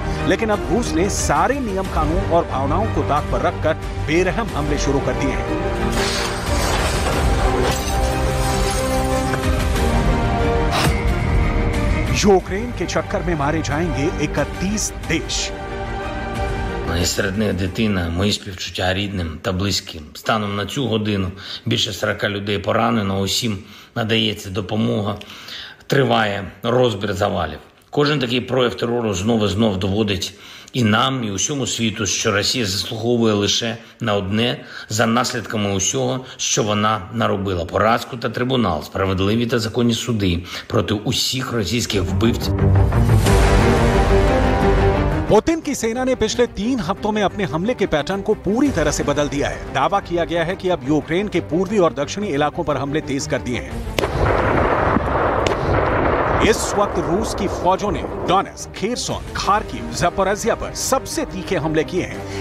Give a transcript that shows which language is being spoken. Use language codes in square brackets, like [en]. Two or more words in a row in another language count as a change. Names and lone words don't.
[hi] लेकिन अब रूस ने सारे नियम कानून और भावनाओं को दांव पर रखकर बेरहम हमले शुरू कर दिए हैं। यूक्रेन के चक्कर में मारे जाएंगे 31 देश। [uk] І серед них дитина, мої співчуття рідним та близьким. Станом на цю годину більше 40 людей поранено, усім надається допомога, триває розбір завалів. Кожен такий прояв терору знов доводить і нам, і усьому світу, що Росія заслуговує лише на одне за наслідками усього, що вона наробила. Поразку та трибунал, справедливі та законні суди проти усіх російських вбивців. [hi] पुतिन की सेना ने पिछले 3 हफ्तों में अपने हमले के पैटर्न को पूरी तरह से बदल दिया है। दावा किया गया है कि अब यूक्रेन के पूर्वी और दक्षिणी इलाकों पर हमले तेज कर दिए हैं। इस वक्त रूस की फौजों ने डोनेट्स्क, खेरसोन, खार्किव, ज़पोरिज़िया पर सबसे तीखे हमले किए हैं।